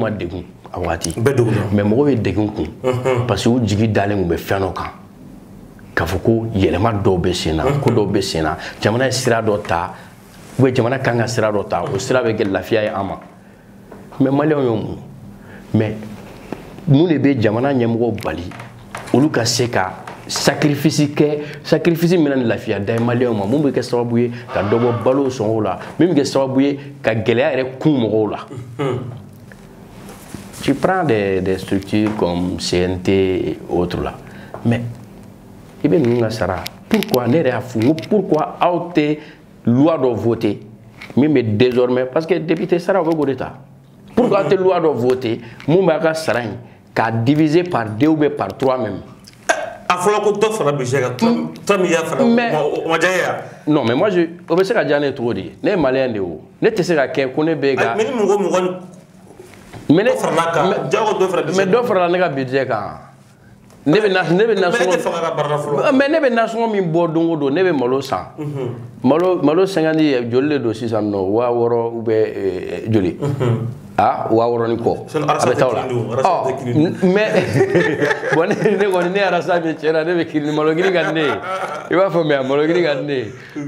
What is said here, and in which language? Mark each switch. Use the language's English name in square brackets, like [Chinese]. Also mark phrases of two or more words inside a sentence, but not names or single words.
[Bambara] ma degun a waati mais mɔgɔw ye degun kun [French] parce que [Bambara] u jigi dalen tun bɛ fɛn dɔ kan k'a fɔ ko yɛlɛma dɔw bɛ sen na ko dɔw bɛ sen na jamana ye sira dɔ ta ou bien jamana kan ka sira dɔ ta o sira bɛ kɛ lafiya ye an ma mais maliyɛnw y'o mun mais mun de bɛ jamana ɲɛmɔgɔw bali olu ka se ka sacrifice min na ni lafiya da ye maliyɛnw ma mun bɛ kɛ sababu ye ka dɔ bɔ balo sɔngɔw la min bɛ kɛ sababu ye ka gɛlɛya yɛrɛ kun mɔgɔw la. [French] Tu prends des structures comme CNT et autres là mais [Bambara] i bɛ ninnu ka sara pourquoi ne yɛrɛ y'a fɔ n ko pourquoi aw tɛ loi dɔ voter min bɛ [French] désormais parce que député [Bambara] sara o bɛ k'o de ta pourquoi aw tɛ loi dɔ voter mun b'a ka sara in k'a [French] diviser par 2 ou bien par 3 même. [Bambara] A fɔra ko dɔ fara budget kan 3 milliards fara o ma diya ye wa. [French] Non mais moi [Bambara] o bɛ se ka diya ne ye cogo di ne ye maliyɛn de ye o ne tɛ se ka kɛ ko ne bɛ ka. mais ni mɔgɔ mais dɔ farala kan jago dɔ fara budget mais dɔ farala ne ka budget kan. Ne bɛ nasɔngɔ mais ne bɛ nasɔngɔ min bɔ don o don ne bɛ malo san malo 50 joli de don sisan nɔ 6000 [French] ou bien [Bambara] joli ah 6000 ni kɔ a bɛ taa o la [French] mais bon [Bambara] ne kɔni ne yɛrɛ sa min cɛ la ne bɛ kiiri malo giri ka di ne ye i b'a faamuya malo giri ka di ne ye